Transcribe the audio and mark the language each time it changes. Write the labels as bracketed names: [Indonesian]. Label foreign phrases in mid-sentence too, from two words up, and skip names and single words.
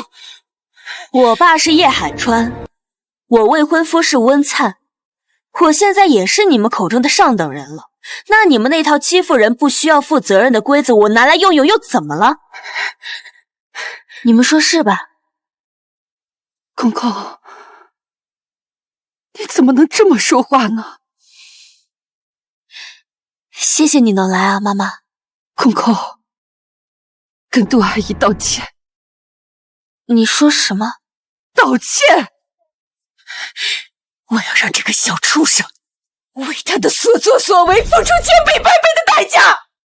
[Chinese] 我爸是葉海川，我未婚夫是溫燦，我現在也是你們口中的上等人了。那你們那套欺負人不需要負責任的規則，我拿來用用又怎麼了？你們說是吧？公公，你怎麼能這麼說話呢？謝謝你能來啊，媽媽。公公，跟杜阿姨道歉。你說什麼？道歉？我要讓這個小畜生為他的所作所為付出千倍百倍的代價。